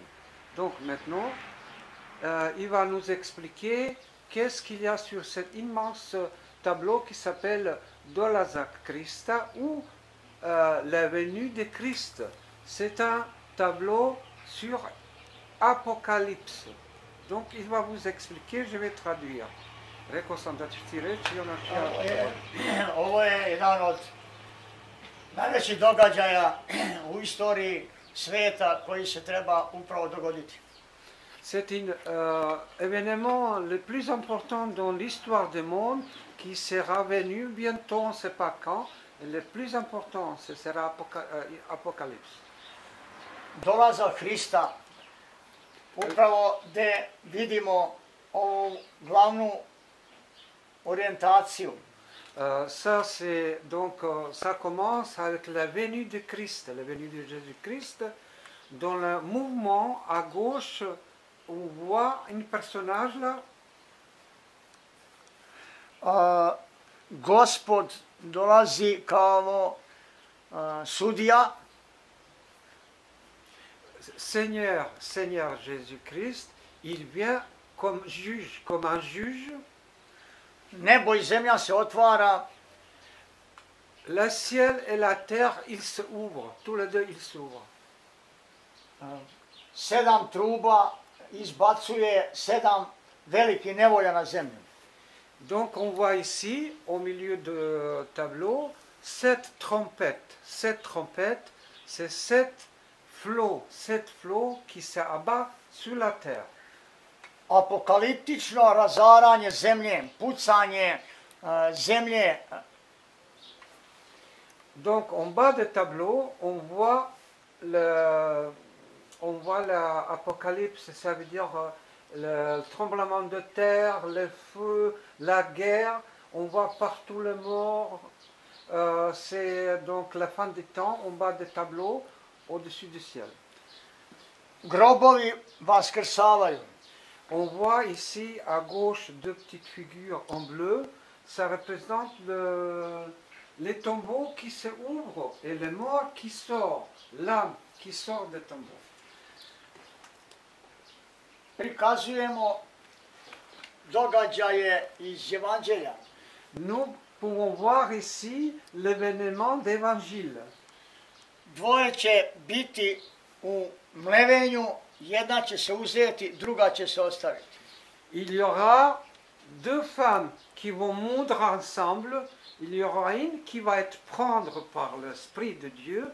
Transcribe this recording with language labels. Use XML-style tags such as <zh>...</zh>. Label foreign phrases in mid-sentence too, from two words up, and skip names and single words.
<fr>Donc maintenant, il va nous expliquer qu'est-ce qu'il y a sur cet immense tableau qui s'appelle Dolazak Christa ou la venue de Christ. C'est un tableau sur Apocalypse. Donc il va vous expliquer, je vais traduire.</fr> <sr>Rekao sam da ćeš ti reći i onak ja... Ovo je jedan od najvećih događaja u istoriji sveta koji se treba upravo dogoditi.</sr> <fr>C'est un événement le plus important dans l'histoire du monde qui sera venu bientôt, on ne sait pas quand. Le plus important, ce sera Apocalypse.</fr> <sr>Dolazak Hrista, upravo gdje vidimo ovu glavnu orijentaciju.</sr> <fr>Ça commence avec la venue de Christ, la venue de Jésus-Christ. Dans le mouvement à gauche, on voit un personnage là.</fr> <sr>Gospod dolazi kao sudija.</sr> <fr>Seigneur Jésus-Christ, il vient comme juge, comme un juge.</fr> <sr>Nebo i zemlja se otvara.</sr> <fr>Le ciel et la terre, ils se ouvrent, tous les deux ils s'ouvrent.</fr> <sr>7 truba izbacuje 7 velikih nevolja na zemlju.</sr> <fr>Donc on voit ici, au milieu du tableau, 7 trompettes. 7 trompettes, c'est 7 flots qui s'abattent sur la terre.</fr> <sr>Apokaliptično razaranje zemlje, pucanje zemlje.</sr> <fr>Donc en bas du tableau, on voit l'Apocalypse, ça veut dire le tremblement de terre, le feu, la guerre. On voit partout les morts. C'est donc la fin du temps en bas du tableau, au-dessus du ciel.</fr> <sr>Grobovi vaskrsavaju.</sr> <fr>On voit ici à gauche 2 petites figures en bleu. Ça représente les tombeaux qui se ouvrent et les morts qui sortent, l'âme qui sort des tombeaux.</fr> <sr>Prikazujemo događaje iz Evanđelja.</sr> <fr>Nous pouvons voir ici l'événement d'évangile.</fr> <sr>Dvoje će biti u mlevenju, jedna će se uzeti, druga će se ostaviti.</sr> <fr>Il y aura 2 femmes qui vont moudre ensemble. Il y aura une qui va être prendre par l'Esprit de Dieu.</fr>